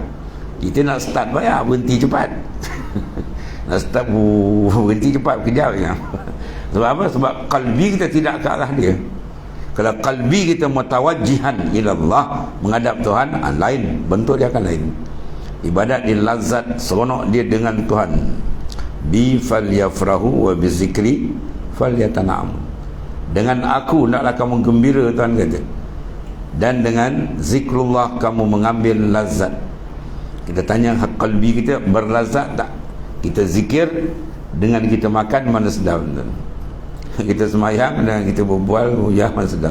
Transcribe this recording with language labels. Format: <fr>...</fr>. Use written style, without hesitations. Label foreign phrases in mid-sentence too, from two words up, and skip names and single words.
<ms>Kita nak start bayar, berhenti cepat. Nak start berhenti cepat, kejap je. Sebab apa? Sebab kalbi kita tidak ke arah dia. Kalau kalbi kita</ms> <ar>متوجهاً إلى الله,</ar> <ms>menghadap Tuhan, lain, bentuk dia akan lain. Ibadat dia lazat, seronok dia dengan Tuhan.</ms> <ar>بي فليفرحوا وبذكري فليتنعم.</ar> <ms>Dengan aku naklah kamu gembira, Tuhan kata. Dan dengan zikrullah kamu mengambil lazat. Kita tanya hak kalbi kita berlazat tak? Kita zikir dengan kita makan, mana sedap, Tuhan. Kita semayang dan kita berbual, ya mana sedap.</ms>